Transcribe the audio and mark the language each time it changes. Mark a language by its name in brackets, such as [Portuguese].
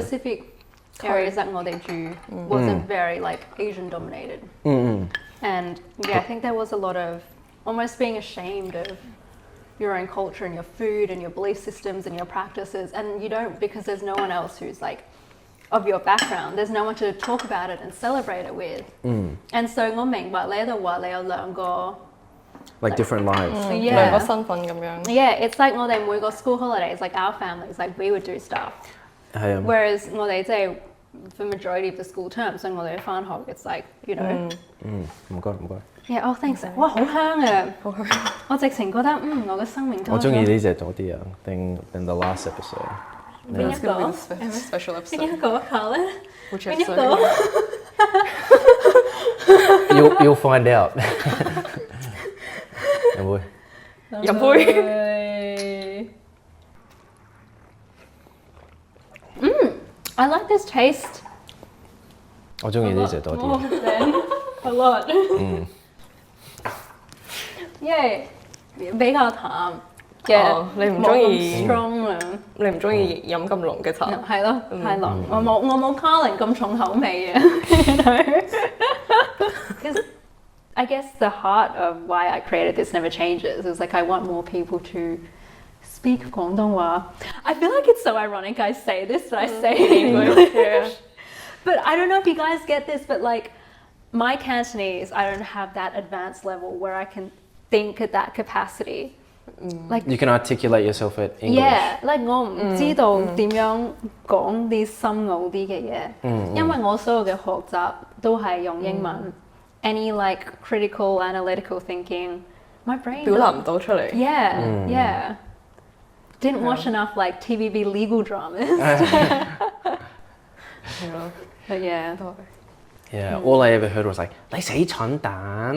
[English] specific areas that [Cantonese] 我哋住 [English] wasn't very like Asian dominated. And yeah, I think there was a lot of almost being ashamed of your own culture and your food and your belief systems and your practices, and you don't, because there's no one else who's like of your background. There's no one to talk about it and celebrate it with. [Cantonese] And so 我明白你喺度話你有兩個 [English] like different lives. [Cantonese] 兩個身份咁樣。 [English] Yeah, it's like [Cantonese] 我哋每個 [English] school holidays, like our families, like we would do stuff. [Cantonese] 係啊。 [English] Whereas [Cantonese] 我哋即係 [English] for majority of the school term, [Cantonese] 所以我哋返學 [English] it's like, you know. [Cantonese] 唔該。 [English] Yeah, oh thanks. [Cantonese] 哇，好香啊！好香。我直情覺得我嘅生命多咗。我中意呢隻多啲啊， [English] than the last episode. [Cantonese] 邊一個 [English] special [Cantonese] 邊 [English] episode？ [Cantonese] 一個 Carlin？ [English] Which [Cantonese] 邊一 [English] episode？ [Cantonese] 個 [English] You'll find out. [Cantonese] 飲杯。 [English] I like this taste. [Cantonese] 我中意呢隻多啲。 [English] More than a lot. [Cantonese] Yeah, 比較淡嘅，你唔中意 [English] strong 啊？ [Cantonese] 你唔中意飲咁濃嘅茶？係咯，太濃。我冇 Carlin 咁重口味嘅。 [English] Because I guess the heart of why I created this never changes. It's like I want more people to speak 廣東話. I feel like it's so ironic I say this, but I say it in English. Yeah. But I don't know if you guys get this, but like my Cantonese, I don't have that advanced level where I can think at that capacity. Like You can articulate yourself at English. yeah, like [Cantonese] 我唔知道點樣講啲深奧啲嘅嘢，因為我所有嘅學習都係用英文。 [English] Any like critical, analytical thinking, my brain [Cantonese] 表達唔到出嚟。 [English] Yeah. Didn't watch enough like TVB legal dramas. But yeah. Yeah, all I ever heard was like [Cantonese] 你死蠢蛋.